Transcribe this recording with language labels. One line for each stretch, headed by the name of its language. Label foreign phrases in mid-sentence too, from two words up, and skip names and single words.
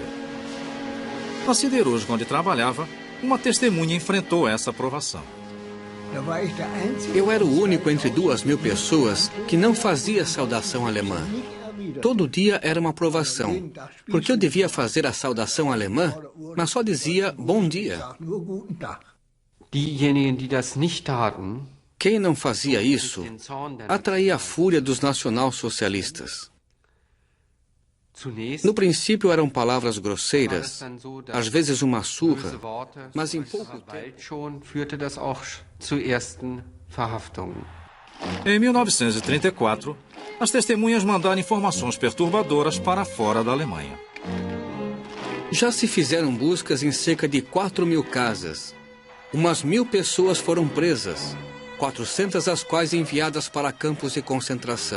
Portuguese: Na siderúrgica onde trabalhava, uma testemunha enfrentou essa provação. Eu era o único entre 2.000 pessoas que não fazia saudação alemã. Todo dia era uma provação, porque eu devia fazer a saudação alemã, mas só dizia bom dia.
German: Diejenigen, die das nicht taten,
Portuguese: Quem não fazia isso atraía a fúria dos nacionalsocialistas.
German: zunächst
Portuguese: No princípio eram palavras grosseiras,
German: dann so, dass
Portuguese: às vezes uma surra,
German: böse Worte,
Portuguese: mas em pouco tempo
German: bald schon führte das auch zu ersten Verhaftungen.
Portuguese: Em 1934, as testemunhas mandaram informações perturbadoras para fora da Alemanha. já se fizeram buscas em cerca de 4.000 casas. Umas 1.000 pessoas foram presas, 400 as quais enviadas para campos de concentração.